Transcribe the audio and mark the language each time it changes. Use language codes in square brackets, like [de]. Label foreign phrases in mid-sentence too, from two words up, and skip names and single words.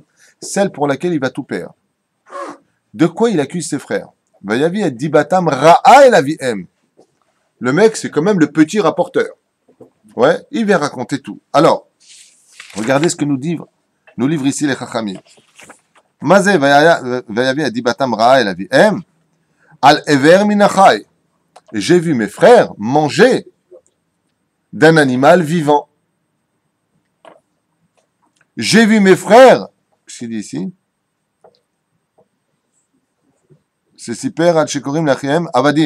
[fr] Celle pour laquelle il va tout perdre. De quoi il accuse ses frères? [he] ויבא את דבתם רעה אל אביהם. [fr] Le mec, c'est quand même le petit rapporteur. Il vient raconter tout. Alors, regardez ce que nous livre ici les Chachamim. [he] מה זה ויבא את דבתם רעה אל אביהם. על אבר מן החי. [fr] J'ai vu mes frères manger d'un animal vivant. J'ai vu mes frères, qu'est-ce qu'il dit ici? [he] C'est סיפר על שקורים להם עבדים.